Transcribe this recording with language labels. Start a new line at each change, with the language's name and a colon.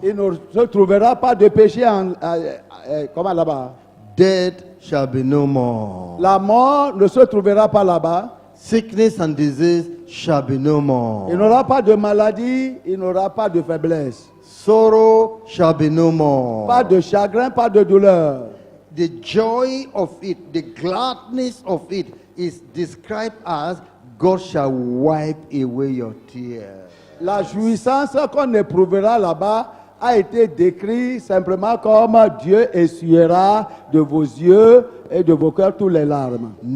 French: Il ne se trouvera pas de péché comment là-bas.
English: Death shall be no more.
French: La mort ne se trouvera pas là-bas.
English: Sickness and disease shall be no
French: Il
English: more.
French: n'aura pas de maladie, il n'aura pas de faiblesse.
English: Sorrow shall be no more.
French: Pas de chagrin, pas de douleur.
English: The joy of it, the gladness of it is described as God shall wipe away your tears.
French: La jouissance qu'on éprouvera là-bas a été décrite simplement comme Dieu essuiera de vos yeux et de vos cœurs tous les larmes.